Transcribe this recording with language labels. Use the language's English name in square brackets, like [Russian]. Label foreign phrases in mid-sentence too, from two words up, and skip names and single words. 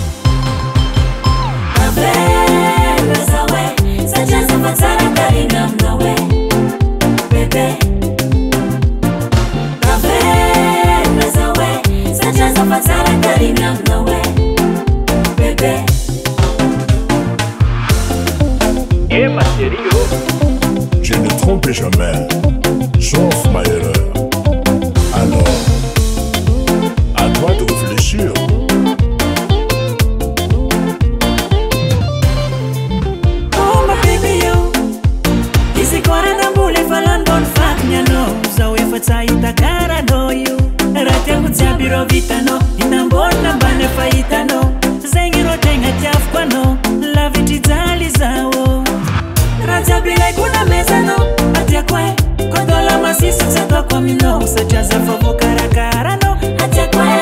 [Malagasy] Avera zao e Satria za fa tsara Tarimy aminao e Bebe Avera zao e Satria za fa tsara Tarimy aminao e Bebe [French] Et ma chérie, oh. Je ne trompe jamais Sauf ma erreur Alors À toi de réfléchir [English] Oh my baby [Malagasy] yo Isi kora na mbule falan bon fak nyano Zao efa tsahita karano yo Raha jiaby ro vitano Inambona mbane fahitano Zegny ro tegna tiaviko anao Lavitry jaly zao Raha jiaby ilaiko na mezanao Atiako e Kodola masisy tsy ataoko aminao Satria za fa voakarakarano Atiako